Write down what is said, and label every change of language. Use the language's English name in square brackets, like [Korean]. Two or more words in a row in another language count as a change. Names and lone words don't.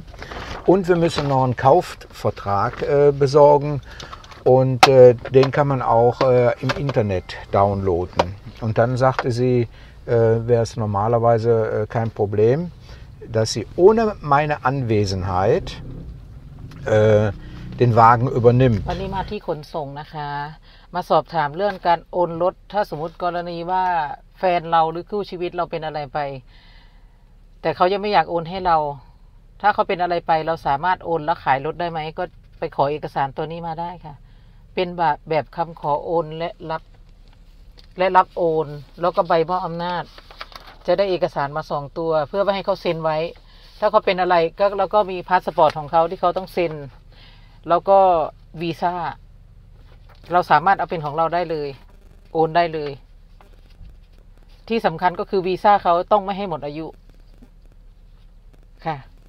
[German] Und wir müssen noch einen Kaufvertrag besorgen und den kann man auch im Internet downloaden. Und dann sagte sie, wäre es normalerweise kein Problem, dass sie ohne meine Anwesenheit den Wagen übernimmt. [Thai] วันนี้มาที่ขนส่งนะคะ มาสอบถามเรื่องการโอนรถ ถ้าสมมติกรณีว่าแฟนเราหรือคู่ชีวิตเราเป็นอะไรไป แต่เขายังไม่อยากโอนให้เรา ถ้าเขาเป็นอะไรไปเราสามารถโอนแล้วขายรถได้ไหม ก็ไปขอเอกสารตัวนี้ มาได้ค่ะ เป็นแบบคำขอโอนและรับโอน แล้วก็ใบมอบอำนาจ จะได้เอกสารมา2 ตัว เพื่อไม่ให้เขาเซ็นไว้ ถ้าเขาเป็นอะไรก็เราก็มีพาสปอร์ตของเขาที่เขาต้องเซ็น แล้วก็วีซ่า เราสามารถเอาเป็นของเราได้เลย โอนได้เลย ที่สำคัญก็คือวีซ่าเขาต้องไม่ให้หมดอายุ ค่ะ